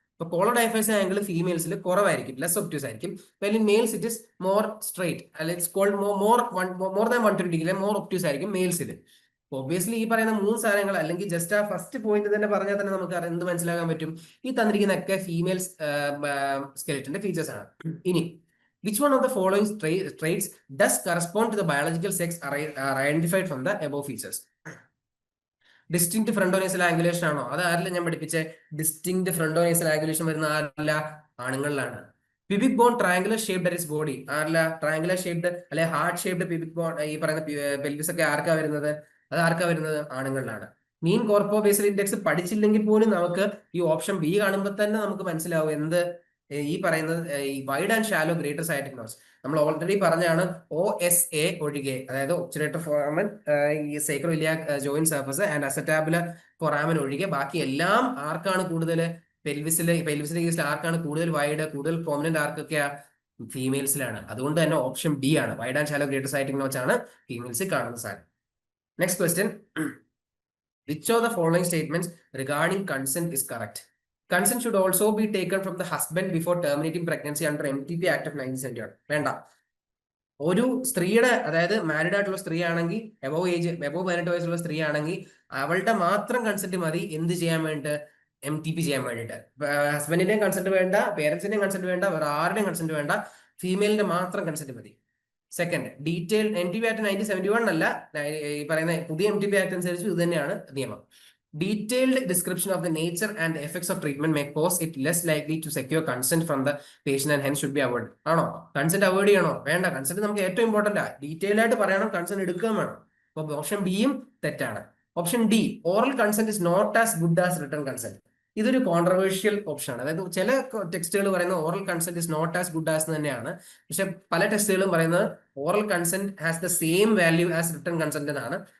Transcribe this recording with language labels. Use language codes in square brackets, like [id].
[ml] ഇപ്പൊ കോളോഡയഫേസിയൽ ആംഗിൾ ഫീമെയിൽസിൽ കുറവായിരിക്കും, less obtuse ആയിരിക്കും. [en] well in males it is more straight, [ml] അല്ലെങ്കിൽ [en] it's called more than 120 degree, [ml] more obtuse ആയിരിക്കും മെയിൽസിൽ. Obviously ഈ പറയുന്ന 3 സാധനങ്ങൾ, അല്ലെങ്കിൽ ജസ്റ്റ് ആ ഫസ്റ്റ് പോയിന്റ് തന്നെ പറഞ്ഞാൽ തന്നെ നമുക്ക് എന്ത് മനസ്സിലാക്കാൻ പറ്റും? ഈ തന്നിരിക്കുന്നതൊക്കെ ഫീമെയിൽസ് സ്കെലറ്റിന്റെ ഫീച്ചേഴ്സ് ആണ്. [en] ഇനി which one of the following traits does correspond to the biological sex identified from the above features? [ml] Distinct ഫ്രണ്ടോനേസൽ angulation ആണോ? അത് ആരില്ല ഞാൻ പഠിപ്പിച്ചേ? ഡിസ്റ്റിങ്ക്ട് ഫ്രണ്ടോനേസൽ ആംഗുലേഷൻ വരുന്ന ആരില്ല? ആണുങ്ങളിലാണ്. [en] pubic bone triangular shaped at his body, [ml] ആരില്ല? Triangular shaped അല്ലെ heart shaped pubic bone ഈ പറയുന്ന pelvis ഒക്കെ ആർക്കാ വരുന്നത്? അത് ആർക്കാ വരുന്നത്? ആണുങ്ങളിലാണ്. മീൻ കോർപ്പോ ബേസൽ ഇൻഡെക്സ് പഠിച്ചില്ലെങ്കിൽ പോലും നമുക്ക് ഈ ഓപ്ഷൻ ബി കാണുമ്പോൾ തന്നെ നമുക്ക് മനസ്സിലാവും എന്ത് ഈ പറയുന്നത്. ഈ wide and shallow greater സയറ്റിക് notes നമ്മൾ ഓൾറെഡി പറഞ്ഞാണ്. OSA ഒഴികെ, അതായത് ഒബ്ചുലേറ്റർ ഫോറാമൻ, ഈ സൈക്രോഇലിയാക് ജോയിന്റ് സർഫസ് ആൻഡ് അസറ്റാബുലർ ഫോറാമൻ ഒഴികെ ബാക്കി എല്ലാം ആർക്കാണ് കൂടുതൽ? പെൽവിസിലെ കേസിൽ ആർക്കാണ് കൂടുതൽ വൈഡ്, കൂടുതൽ പ്രോമിനന്റ് ആർക്കൊക്കെയാ? ഫീമെയിൽസിലാണ്. അതുകൊണ്ട് തന്നെ ഓപ്ഷൻ ബി ആണ്. Wide and shallow greater സയറ്റിക് notes ആണ് ഫീമെയിൽസിൽ കാണുന്ന സാധനം. Next question. [en] Which of the following statements regarding consent is correct? Consent should also be taken from the husband before terminating pregnancy under MTP Act of 1971. [ml] വേണ്ട. ഒരു സ്ത്രീയുടെ, അതായത് married ആയിട്ടുള്ള സ്ത്രീ ആണെങ്കിൽ, എബോവ് 18 വയസ്സുള്ള സ്ത്രീ ആണെങ്കിൽ അവളുടെ മാത്രം കൺസെന്റ് മതി എന്ത് ചെയ്യാൻ വേണ്ടിട്ട്? MTP ചെയ്യാൻ വേണ്ടിയിട്ട്. ഹസ്ബൻഡിന്റെയും കൺസെന്റ് വേണ്ട, പേരൻസിന്റെയും കൺസെന്റ് വേണ്ട, വേറെ ആരുടെയും കൺസെന്റ് വേണ്ട, ഫീമെയിലിന്റെ മാത്രം കൺസെന്റ് മതി. സെക്കൻഡ്, ഡീറ്റെയിൽ MTP ആക്ട് 1971 അല്ല, ഈ പറയുന്ന പുതിയ MTP ആക്ട് അനുസരിച്ച് ഇത് തന്നെയാണ് നിയമം. [en] Detailed description of the nature and effects of treatment may cause it less likely to secure consent from the patient and hence should be avoided. [ml] ആണോ? Consent avoid ചെയ്യണോ? വേണ്ട. കൺസെന്റ് നമുക്ക് ഏറ്റവും ഇമ്പോർട്ടന്റ് ആ. ഡീറ്റെയിൽ ആയിട്ട് പറയണം, കൺസെന്റ് എടുക്കുകയും വേണം. അപ്പൊ ഓപ്ഷൻ ബിയും തെറ്റാണ്. Option D, [en] Oral consent is not as good as written consent. [ml] ഇതൊരു കോൺട്രവേഴ്ഷ്യൽ ഓപ്ഷൻ ആണ്. അതായത് ചില ടെക്സ്റ്റുകൾ പറയുന്നത് [en] oral consent is not as good as [ml] തന്നെയാണ്. പക്ഷെ പല ടെക്സ്റ്റുകളും പറയുന്നത് [en] oral consent has the same value as written consent [ml] എന്നാണ്.